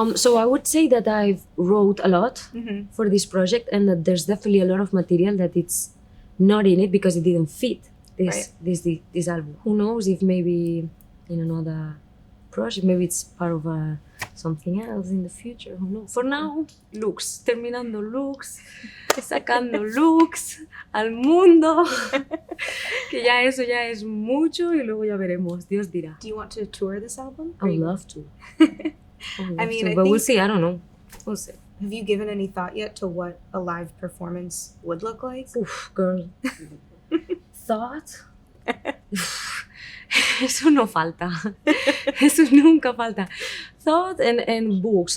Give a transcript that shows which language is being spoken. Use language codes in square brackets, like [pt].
[en] So I would say that I've wrote a lot for this project, and that there's definitely a lot of material that it's not in it because it didn't fit this album. Who knows if maybe in another project, maybe it's part of something else in the future. Who knows? For now, [es] LUX, terminando LUX, sacando LUX al mundo, que ya eso ya es mucho y luego ya veremos. Dios dirá. [en] Do you want to tour this album? I would love to. I mean, but we'll see. I don't know. We'll see. Have you given any thought yet to what a live performance would look like? Oof, girl. Thought? [es] Eso no falta. Eso nunca falta. [en] Thought and books.